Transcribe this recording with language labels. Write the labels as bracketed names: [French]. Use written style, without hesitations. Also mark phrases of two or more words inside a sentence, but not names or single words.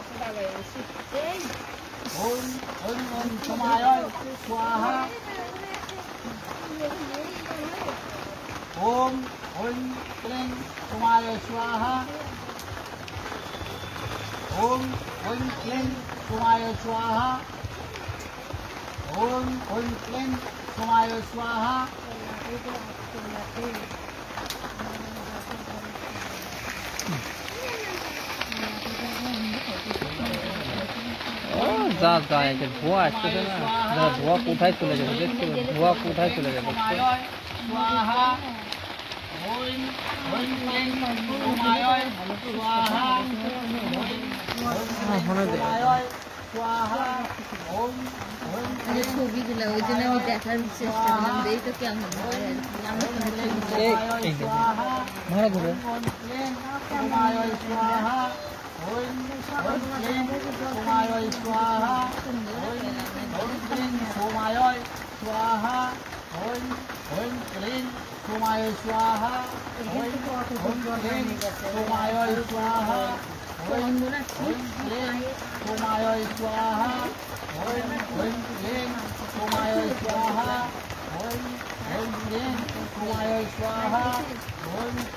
[Sanskrit] ओम ओम ओम सोमाय स्वाहा ओम ओम क्लीं सोमाय स्वाहा ओम ओम क्लीं सोमाय स्वाहा ओम ओम क्लीं सोमाय स्वाहा [Bangla] যা যা একে ধোঁয়া আসতেছে না, ধোঁয়া কোথায় চলে যাবে দেখতে, ধোঁয়া কোথায় চলে যাবে [Sanskrit] स्वाहा ओम ओम क्लीं सोमाय स्वाहा स्वाहा ओम ओम क्लीं [Bangla] ছবিগুলো ওই জন্য আমি দেখার চেষ্টা করলাম যে এইটা কেমন হয় আর কি। আমরা ভালো করে [Sanskrit] ओम क्लीं सोमाय स्वाहा ओम ओम क्लीं सोमाय स्वाहा ओम क्लीं सोमाय स्वाहा ओम ओम क्लीं सोमाय स्वाहा ओम ओम क्लीं सोमाय स्वाहा ओम ओम क्लीं सोमाय स्वाहा ओम ओम क्लीं सोमाय स्वाहा ओम ओम क्लीं सोमाय स्वाहा ओम